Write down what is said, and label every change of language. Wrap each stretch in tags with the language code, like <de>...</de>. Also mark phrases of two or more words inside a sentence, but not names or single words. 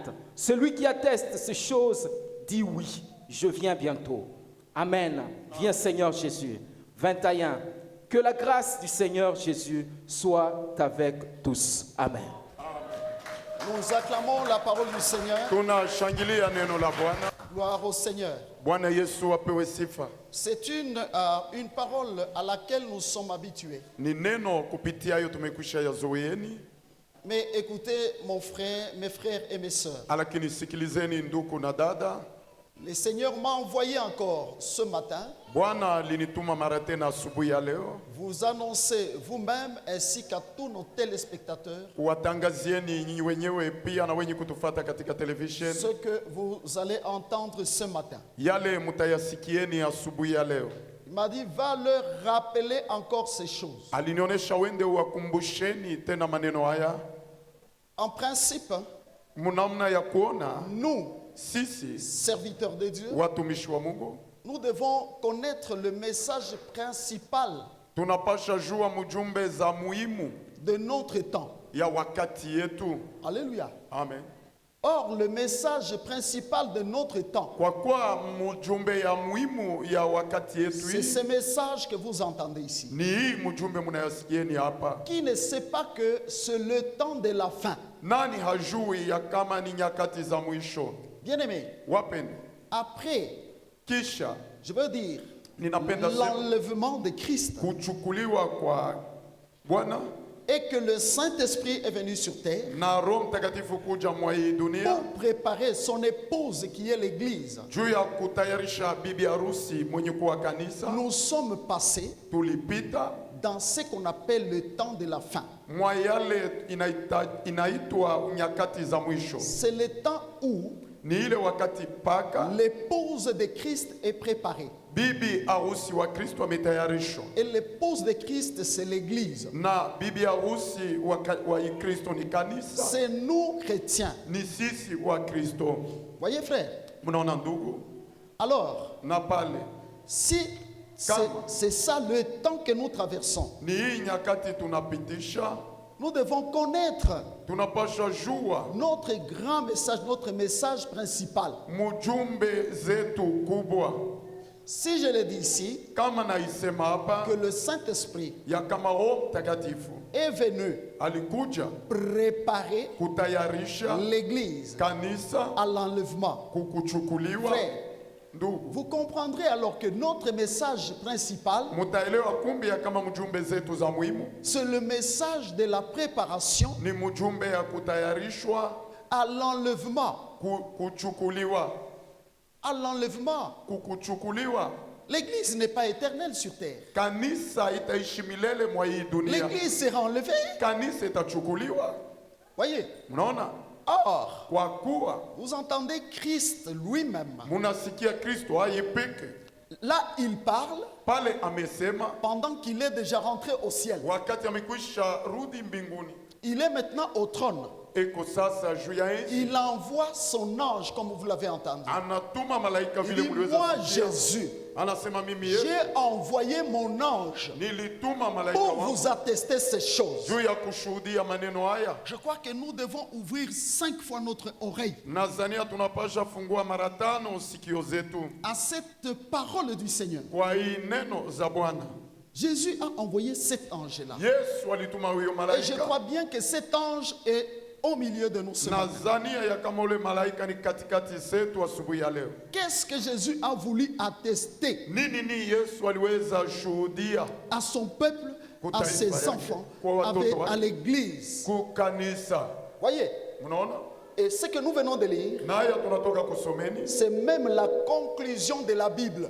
<fr>Celui qui atteste ces choses dit oui, je viens bientôt. Amen. Viens Seigneur Jésus. 21. Que la grâce du Seigneur Jésus soit avec tous. Amen. Nous acclamons la parole du Seigneur.</fr> <sw>Tunashangilia neno la Bwana.</sw> <fr>Gloire au Seigneur.</fr> <sw>Bwana Yesu apewe sifa.</sw> <fr>C'est une parole à laquelle nous sommes habitués.</fr> <sw>Ni neno kupitiayo tumekwisha yazoeeni.</sw> <fr>Mais écoutez, mes frères et mes sœurs.</fr> <sw>Lakini sikilizeni ndugu na dada.</sw> <fr>Le Seigneur m'a envoyé encore ce matin.</fr> <sw>Bwana alinituma mara tena asubuhi ya leo.</sw> <fr>Vous annoncez vous-même ainsi qu'à tous nos téléspectateurs</fr> <sw>Kuwatangazieni nyinyi wenyewe pia na wenye kutufuata katika television.</sw> <fr>ce que vous allez entendre ce matin.</fr> <sw>Yale mutayasikieni asubuhi ya leo.</sw> <fr>Il m'a dit, va leur rappeler encore ces choses.</fr> <sw>Alinionyesha wende wakumbusheni tena maneno haya.</sw> <fr>En principe,</fr> <sw>Munamna ya kuona</sw> <fr>nous,</fr> <sw>sisi</sw> <fr>serviteurs de Dieu,</fr> <sw>watumishi wa Mungu</sw> <fr>nous devons connaître le message principal</fr> <sw>tunapasha jua mjumbe za muhimu</sw> <fr>de notre temps.</fr> <sw>ya wakati yetu.</sw> <fr>Alléluia.</fr> <sw>Amen.</sw> <fr>Or, le message principal de notre temps,</fr> <sw>Kwa kuwa mjumbe ya muhimu ya wakati yetu</sw> <fr>c'est ce message que vous entendez ici.</fr> <sw>ni hii mjumbe mnayasikieni hapa.</sw> <fr>Qui ne sait pas que c'est le temps de la fin?</fr> <sw>Nani hajui ya kama ni nyakati za mwisho?</sw> <fr>Bien-aimés,</fr> <sw>Wapende,</sw> <fr>après,</fr> <sw>kisha</sw> <fr>je veux dire,</fr> <sw>ninapenda sema</sw> <fr>l'enlèvement de Christ</fr> <sw>kuchukuliwa kwa Bwana</sw> <fr>et que le Saint-Esprit est venu sur terre</fr> <sw>na Roho Mtakatifu kuja mwa hii dunia</sw> <fr>pour préparer son épouse qui est l'Église.</fr> <sw>juu ya kutayarisha bibi harusi mwenye kuwa kanisa.</sw> <fr>Nous sommes passés</fr> <sw>Tulipita</sw> <fr>dans ce qu'on appelle le temps de la fin.</fr> <sw>mwa yale inaitwa nyakati za mwisho.</sw> <fr>C'est le temps où</fr> <sw>Ni ile wakati paka</sw> <fr>l'épouse de Christ est préparée.</fr> <sw>bibi harusi wa Kristo ametayarishwa,</sw> <fr>Et l'épouse de Christ, c'est l'Église.</fr> <sw>na bibi harusi wa Kristo ni kanisa,</sw> <fr>C'est nous, chrétiens.</fr> <sw>ni sisi wa Kristo.</sw> <fr>Voyez, frère?</fr> <sw>Mnaona ndugu,</sw> <fr>Alors,</fr> <sw>na pale</sw> <fr>si c'est ça le temps que nous traversons,</fr> <sw>ni hii nyakati tunapitisha,</sw> <fr>nous devons connaître</fr> <sw>tunapasha jua</sw> <fr>notre grand message, notre message principal.</fr> <sw>mujumbe zetu kubwa.</sw> <fr>Si je le dis ici,</fr> <sw>Kama naisema hapa</sw> <fr>que le Saint-Esprit</fr> <sw>ya kama Roho Mtakatifu</sw> <fr>est venu</fr> <sw>alikuja</sw> <fr>préparer</fr> <sw>kutayarisha</sw> <fr>l'Église</fr> <sw>kanisa</sw> <fr>à l'enlèvement.</fr> <sw>kukuchukuliwa.</sw> <fr>Frère,</fr> <sw>Ndugu,</sw> <fr>vous comprendrez alors que notre message principal,</fr> <sw>mutaelewa kumbi ya kama mjumbe zetu za muhimu</sw> <fr>c'est le message de la préparation</fr> <sw>ni mjumbe ya kutayarishwa</sw> <fr>à l'enlèvement.</fr> <sw>kuchukuliwa,</sw> <fr>À l'enlèvement.</fr> <sw>kukuchukuliwa.</sw> <fr>L'Église n'est pas éternelle sur terre.</fr> <sw>Kanisa itaishi milele mwa hii dunia,</sw> <fr>L'Église sera enlevée.</fr> <sw>kanisa itachukuliwa.</sw> <fr>Voyez.</fr> <sw>Mnaona,</sw> <fr>Or,</fr> <sw>kwa kuwa</sw> <fr>vous entendez Christ lui-même.</fr> <sw>munasikia Kristo ayepeke</sw> <fr>Là, il parle</fr> <sw>pale amesema</sw> <fr>pendant qu'il est déjà rentré au ciel.</fr> <sw>wakati amekwisha rudi mbinguni,</sw> <fr>Il est maintenant au trône.</fr> <sw>eko sasa juu ya enzi,</sw> <fr>Il envoie son ange, comme vous l'avez entendu.</fr> <sw>anatuma malaika</sw> <fr>Il</fr> <sw>vile</sw> <fr>dit,</fr> <sw>mliweza</sw> <fr>moi,</fr> <sw>kusikia.</sw> <fr>Jésus,</fr> <sw>Anasema mimi Yesu</sw> <fr>j'ai envoyé mon ange</fr> <sw>nilituma malaika</sw> <fr>pour</fr> <sw>wangu</sw> <fr>vous attester ces choses.</fr> <sw>juu ya kushuhudia maneno haya.</sw> <fr>Je crois que nous devons ouvrir 5 fois notre oreille</fr> <sw>Nazania tunapasha fungua mara 5 sikio zetu</sw> <fr>à cette parole du Seigneur.</fr> <sw>kwa hii neno za Bwana.</sw> <fr>Jésus a envoyé cet ange-là.</fr> <sw>Yesu alituma huyo</sw> <fr>Et je crois</fr> <sw>malaika.</sw> <fr>bien que cet ange est au milieu de nous ce matin.</fr> <sw>Nazania ya kama ule malaika ni katikati zetu asubuhi ya leo.</sw> <fr>Qu'est-ce que Jésus a voulu attester</fr> <sw>Nini Yesu aliweza shuhudia</sw> <fr>à son peuple, à ses enfants, à l'église?</fr> <sw>kukanisa?</sw> <fr>Voyez,</fr> <sw>Mnaona?</sw> <fr>et ce que nous venons de lire,</fr> <sw>Naya tunatoka kusomeni</sw> <fr>c'est même la conclusion de la Bible.</fr>